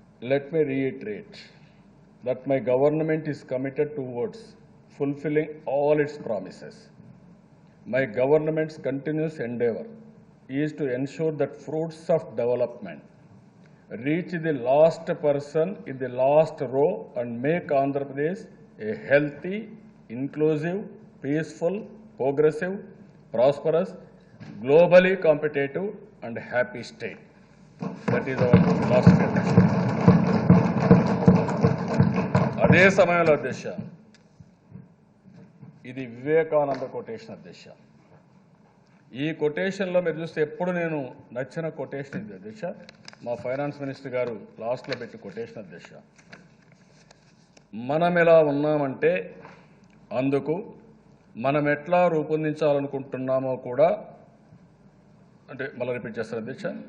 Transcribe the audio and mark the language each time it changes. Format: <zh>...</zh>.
<en>Let me reiterate that my government is committed towards fulfilling all its promises. My government's continuous endeavor is to ensure that fruits of development reach the last person in the last row and make Andhra Pradesh a healthy, inclusive, peaceful, progressive, prosperous, globally competitive and happy state. That is our philosophy.</en> <te>అదే సమయంలో అధ్యక్ష, ఇది Vivekananda quotation అధ్యక్ష. ఈ కొటేషన్లో మీరు చూస్తే ఎప్పుడు నేను నచ్చిన కొటేషన్ ఇది అధ్యక్ష. మా ఫైనాన్స్ మినిస్టర్ గారు లాస్ట్లో పెట్టి కొటేషన్ అధ్యక్ష. మనం ఎలా ఉన్నామంటే అందుకు, మనం ఎట్లా రూపొందించాలనుకుంటున్నామో కూడా, అంటే మళ్ళీ రిపీట్ చేస్తారు అధ్యక్ష.</te>